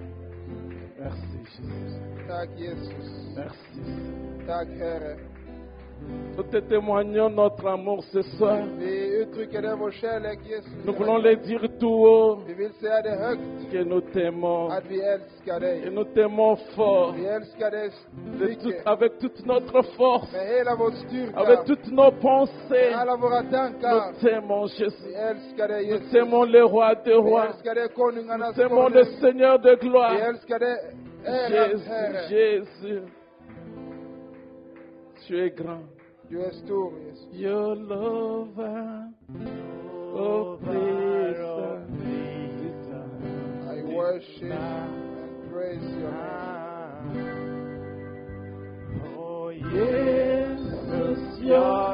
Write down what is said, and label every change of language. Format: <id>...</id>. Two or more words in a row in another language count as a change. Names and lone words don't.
<sv>Tack Jesus.</sv> <fr>Merci.</fr> <sv>Tack Herre.</sv> <fr>Nous te témoignons notre amour ce soir.</fr> <sv>Vi uttrycker vår kärlek, Jesus.</sv> <fr>Nous voulons le dire tout haut</fr> <sv>Vi vill säga det högt,</sv> <fr>que nous t'aimons.</fr> <sv>att vi älskar dig.</sv> <fr>Et nous t'aimons fort.</fr> <sv>Vi älskar dig mycket.</sv> <fr>Avec toute notre force.</fr> <sv>Med hela vår styrka.</sv> <fr>Avec toutes nos pensées.</fr> <sv>Med alla våra tankar.</sv> <fr>Nous t'aimons</fr> <sv>Vi</sv> <fr>Jésus.</fr> <sv>älskar dig,</sv> <fr>Nous</fr> <sv>Jesus.</sv> <fr>t'aimons le roi des</fr> <sv>Vi</sv> <fr>rois.</fr> <sv>älskar dig, konungarnas</sv> <fr>Nous t'aimons le</fr> <sv>konung.</sv> <fr>Seigneur de</fr> <sv>Vi</sv> <fr>gloire.</fr> <sv>älskar dig, ärans Herre.</sv> <fr>Jésus. Tu es grand.</fr> <sv>Du är stor, Jesus.</sv> <en>Your lover, oh praise I worship and praise your name. Oh Jesus, your</en>